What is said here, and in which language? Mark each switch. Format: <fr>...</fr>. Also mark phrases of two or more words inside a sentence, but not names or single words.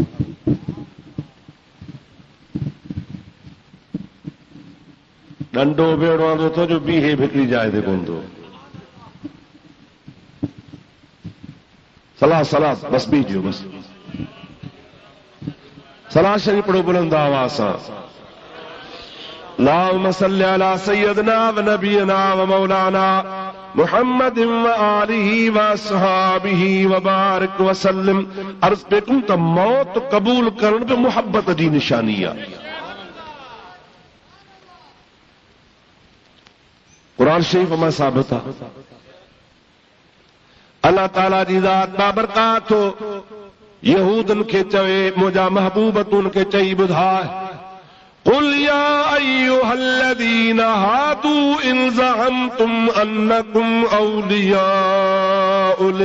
<sd>डंडो भेड़ो आंदो थो जो बीहे हिकिड़ी जाइ ते कोन थो। सलाह सलाह बस बीजो बस। सलाह शरीफ पढ़ो बुलंद आवाज़ सां।</sd> <ar>اللهم صل على سيدنا ونبينا ومولانا محمد وآله وأصحابه وبارك وسلم.</ar> <sd>अर्ज़ पे कयूं त मौत क़बूल करण बि मुहब्बत जी निशानी आहे। कुरान शरीफ में साबित आहे। अल्लाह ताला जी ज़ात बाबरकात यहूदन के चवे मुंहिंजा महबूब तूं उनखे चई ॿुधाए</sd> <ar>قل يا أيها الذين هادوا إن زعمتم أنكم أولياء</ar>